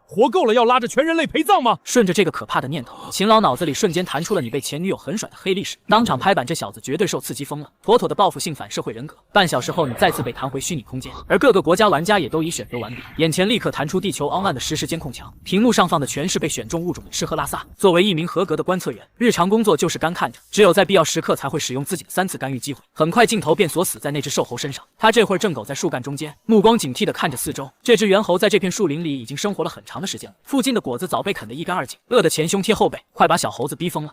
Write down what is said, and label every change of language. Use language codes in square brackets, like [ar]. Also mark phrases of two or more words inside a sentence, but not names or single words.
[zh] 活夠了要拉着全人類陪葬嗎？順着這個可怕的念頭，秦老腦子裡瞬間彈出了你被前女友狠甩的黑歷史，當場拍板，這小子絕對受刺激瘋了，妥妥的報復性反社會人格。半小時後，你再次被彈回虛擬空間，而各個國家玩家也都已選擇完畢，眼前立刻彈出地球 Online 的實時監控牆，屏幕上放的全是被選中物種的吃喝拉撒。作為一名合格的觀測員，日常工作就是干看着，只有在必要時刻才會使用自己的3次干預機會。很快鏡頭便鎖死在那只獸猴身上，他這會兒正苟在樹幹中間，目光警惕地看着四周。這只猿猴在這片樹林裡已經生活了很長的時間了，附近的果子早被啃得一乾二淨，餓得前胸貼後背，快把小猴子逼瘋了。